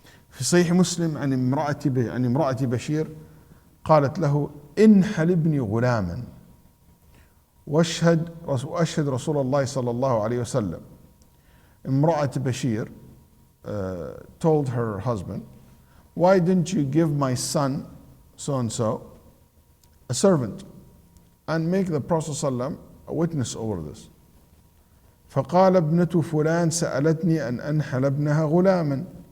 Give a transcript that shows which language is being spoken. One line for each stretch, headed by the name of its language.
Arabic: في صحيح مسلم عن امرأة بشير قالت له انحل ابني غلاما واشهد رسول الله صلى الله عليه وسلم.
English: امرأة Bashir told her husband, why didn't you give my son so and so a servant and make the Prophet ﷺ a witness over this?
Arabic: فقال ابنة فلان سألتني أن أنحل ابنها غلاما.